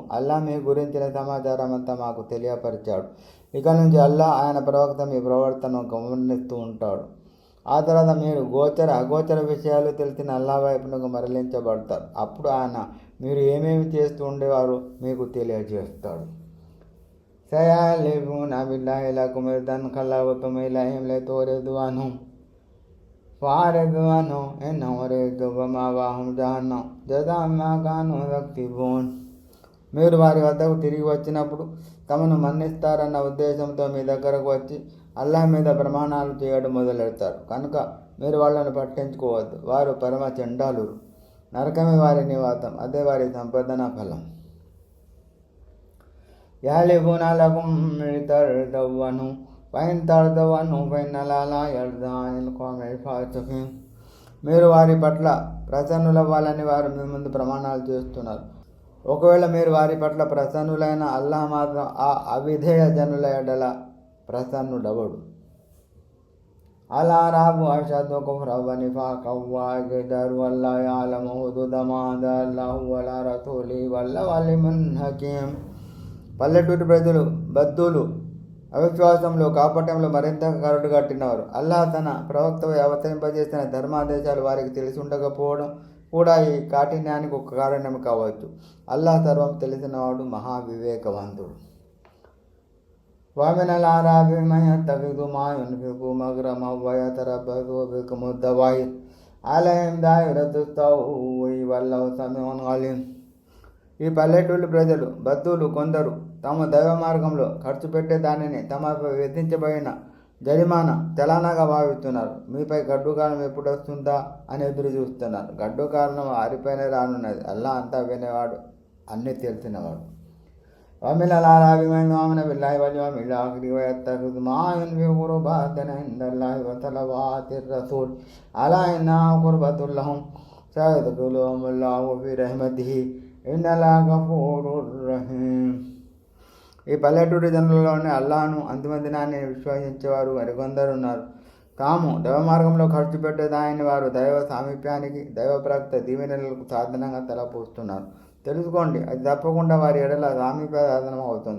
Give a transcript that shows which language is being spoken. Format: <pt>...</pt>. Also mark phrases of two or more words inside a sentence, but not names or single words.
<te>అల్లా మీ గురించిన సమాచారం అంతా మాకు తెలియపరిచాడు. ఇక నుంచి అల్లా ఆయన ప్రవక్త మీ ప్రవర్తనను గమనిస్తూ ఉంటాడు. ఆ తర్వాత మీరు అగోచర విషయాలు తెలిసిన అల్లా వైపునకు మరలించబడతారు. అప్పుడు ఆయన మీరు ఏమేమి చేస్తూ ఉండేవారు మీకు తెలియజేస్తాడు.</te> <ar>سيحلفون بالله لكم إذا انقلبتم إليهم لتعرضوا عنهم فأعرضوا عنهم إنهم رجس ومأواهم جهنم جزاء بما كانوا يكسبون.</ar> <te>మీరు వారి వద్దకు తిరిగి వచ్చినప్పుడు తమను మన్నిస్తారన్న ఉద్దేశంతో మీ దగ్గరకు వచ్చి అల్లాహ్ మీద ప్రమాణాలు చేయడం మొదలెడతారు కనుక మీరు వాళ్ళను పట్టించుకోవద్దు. వారు పరమ చండాలురు, నరకమే వారి నివాసం, అదే వారి సంపాదన ఫలం.</te> <ar>يحلفون لكم لترضوا عنهم فإن ترضوا عنهم فإن الله لا يرضى عن القوم الفاسقين.</ar> <te>మీరు వారి పట్ల ప్రసన్నులవ్వాలని వారు మీ ముందు ప్రమాణాలు చేస్తున్నారు. ఒకవేళ మీరు వారి పట్ల ప్రసన్నులైన అల్లాహ్ మాత్రం ఆ అవిధేయ జనుల ఎడల ప్రసన్నుడవడు.</te> <ar>الأعراب أشد كفرا ونفاقا وأجدر والله يعلم حدود ما أنزل الله على رسوله والله عليم حكيم.</ar> <te>పల్లెటూరి ప్రజలు బద్దులు అవిశ్వాసంలో కాపట్యంలో మరింత కరడు కట్టినవారు. అల్లాహ్ తన ప్రవక్తపై అవతరింపజేసిన ధర్మాదేశాలు వారికి తెలిసి ఉండకపోవడం కూడా ఈ కాఠిన్యానికి ఒక కారణం కావచ్చు. అల్లాహ్ సర్వం తెలిసినవాడు, మహావివేకవంతుడు.</te> <ar>ومن الأعراب من يتخذ ما ينفق مغرما ويتربص بكم الدوائر عليهم دائرة السوء والله سميع عليم.</ar> <te>ఈ పల్లెటూళ్ళు ప్రజలు బద్దులు కొందరు తమ దైవ మార్గంలో ఖర్చు పెట్టే దానిని తమపై విధించబడిన జరిమానా చలానాగా భావిస్తున్నారు. మీపై గడ్డు కాలం ఎప్పుడు వస్తుందా అని ఎదురు చూస్తున్నారు. గడ్డు కారణం వారిపైన రానున్నది. అల్లా అంతా వినేవాడు, అన్నీ తెలిసినవాడు.</te> <ar>ومن الأعراب من يؤمن بالله واليوم الآخر ويتخذ ما ينفق قربات عند الله وصلوات الرسول ألا إنها قربة لهم سيدخلهم الله في رحمته إن الله غفور رحيم.</ar> <te>ఈ పల్లెటూరి జనులలోనే అల్లాహను అంతిమ దినాన్ని విశ్వసించేవారు మరికొందరు ఉన్నారు. తాము దైవ మార్గంలో ఖర్చు పెట్టేదాన్ని వారు దైవ సామీప్యానికి, దైవ ప్రవక్త దీవెనలకు సాధనంగా తలపోస్తున్నారు. తెలుసుకోండి, అది తప్పకుండా వారి ఎడల సామీప్య సాధనం అవుతుంది.</te>